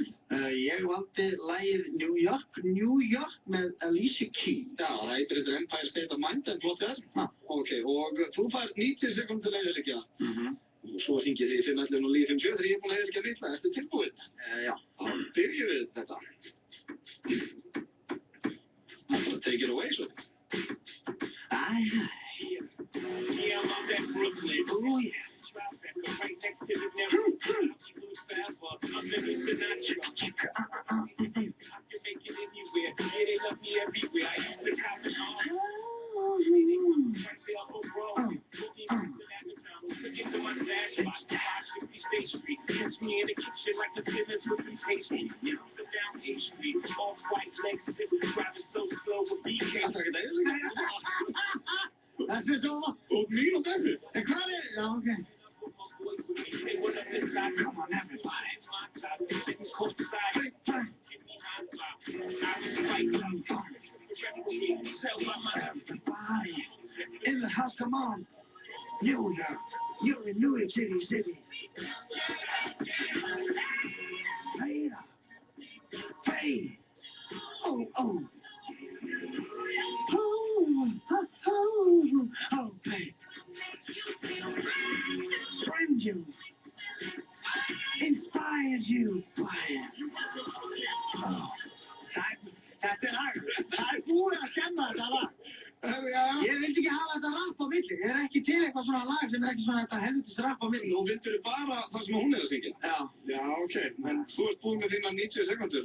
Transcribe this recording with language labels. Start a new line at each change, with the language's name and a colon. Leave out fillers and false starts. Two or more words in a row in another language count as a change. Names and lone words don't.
Icelandic: Ég valdi lagið New York með Alicia Keys. Já, það heitir þetta Empire State of Mind, en flott þér. Ok, og þú fær 90 sekúndur til að eyðileggja. Og svo hringið þið í 511-957 þegar ég er búin að eyðileggja mitt lag. Ertu tilbúinn? Já. Þá byrjum við þetta.
English: Take it away, Sveppi. Yeah, I'm out at Brooklyn. Oh, yeah. Tribeca, right next to the network. Lose fast, but I'm living Sinatra. I can make it anywhere. Yeah, they love me everywhere. I used to cop it all. Right there on Broadway. Looking at the Town. Took it to my stash spot. 560 State Street. Catch me in the kitchen like the Simmons with some tasty. Yeah, down A Street. Off-white Lexus. Driving so slow with BK.
Icelandic: Þetta er ekki eyðileggja. Þetta er svo. Og mínútu eftir. En hvað er? Já, ok.
English: Come on, everybody. Everybody in the house, come on. New York. You're in New York City. Hey, hey. Oh. Oh, babe. Friend you. Inspired you.
Icelandic: Oh. Þetta er lag. Það er búið að skemma þetta lag. Ég vildi ekki hafa þetta rapp á milli. Ég er ekki til eitthvað svona lag sem er ekki svona þetta helvitis rapp á milli. Nú vildur þið bara það sem hún er að syngja? Já. Já, ok. En þú ert búinn með þína 90 sekúndur.